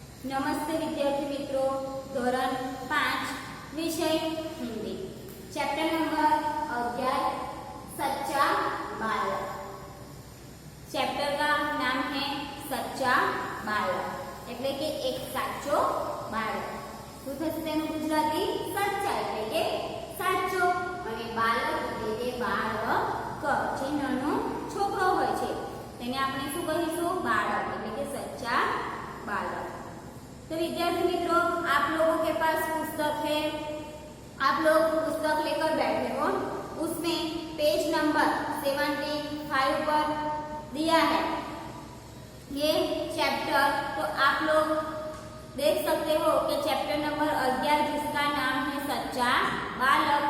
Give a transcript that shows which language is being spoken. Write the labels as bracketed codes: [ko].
[hi] नमस्ते विद्यार्थी मित्रों, धोरण 5 विषय हिंदी, चैप्टर नंबर 11 सच्चा बालक। चैप्टर का नाम है सच्चा बालक [gu] એટલે કે એક સાચો બાળક। શું થશે તેનું ગુજરાતી? સચ્ચા એટલે કે સાચો અને બાલક એટલે કે બાળક, જે નાનો છોકરો હોય છે તેને આપણે શું કહીશું? બાળક એટલે કે સચ્ચા बालक। [hi] तो विद्यार्थी मित्रों, आप लोगों के पास पुस्तक है, आप लोग पुस्तक लेकर बैठे हो, उसमें पेज नंबर 75 पर दिया है ये चैप्टर। तो आप लोग देख सकते हो कि चैप्टर नंबर 11 जिसका नाम है सच्चा बालक।